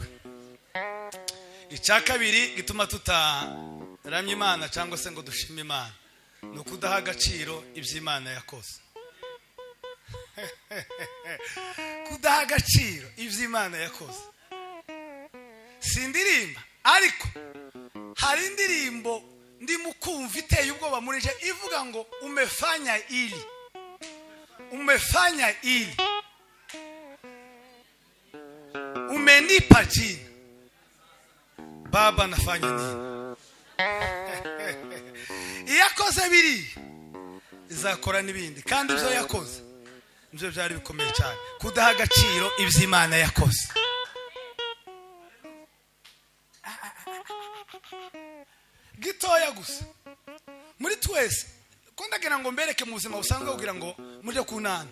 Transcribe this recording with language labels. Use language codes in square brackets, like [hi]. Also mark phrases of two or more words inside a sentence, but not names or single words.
[rw] Icya kabiri gituma tutaramya Imana cyangwa se ngo dushime Imana no kudaha agaciro iby'Imana yakoze. Kudaha agaciro iby'Imana yakoze. Sindirimba, ariko hari indirimbo ndi mukumva iteye ubwoba muri je ivuga ngo [sw] umefanya ili, umefanya ili, umenipa jina Baba, nafanya nini? [rw] Iyakoze biri izakora n'ibindi, kandi ibyo yakoze ibyo byari bikomeye cyane. Kudaha agaciro iby'Imana yakoze. Gitoya gusa muri twese ko ndagira ngo mbereke mu buzima busanzwe kugira ngo muje kunana.